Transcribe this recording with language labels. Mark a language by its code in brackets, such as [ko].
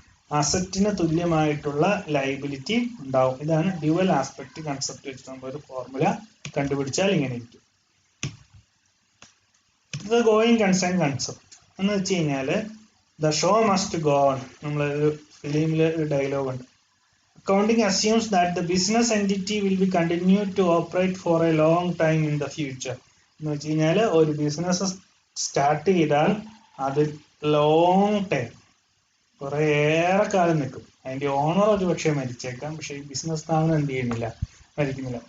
[ml] അസറ്റിന് തുല്യമായിട്ടുള്ള liability ഉണ്ടാവും. ഇതാണ് dual aspect concept വെച്ചിട്ട് നമ്മളൊരു ഫോർമുല കണ്ടുപിടിച്ചാൽ ഇങ്ങനെ ഇരിക്കും. ഇത് ഗോയിങ് കൺസേൺ കൺസെപ്റ്റ് എന്ന് വെച്ച് കഴിഞ്ഞാൽ [en] The show must go on. [ml] നമ്മളൊരു ഫിലിമിൽ ഒരു ഡയലോഗ് ഉണ്ട്. [en] Accounting assumes that the business entity will be continued to operate for a long time in the future. [ml] എന്ന് വെച്ച് കഴിഞ്ഞാൽ ഒരു ബിസിനസ് സ്റ്റാർട്ട് ചെയ്താൽ അത് ലോങ് ടൈം കുറെ ഏറെ കാലം നിൽക്കും. അതിന്റെ ഓണർ ഒരു പക്ഷേ മരിച്ചേക്കാം, പക്ഷെ ഈ ബിസിനസ് സ്ഥാപനം എന്ത് ചെയ്യുന്നില്ല, മരിക്കുന്നില്ല.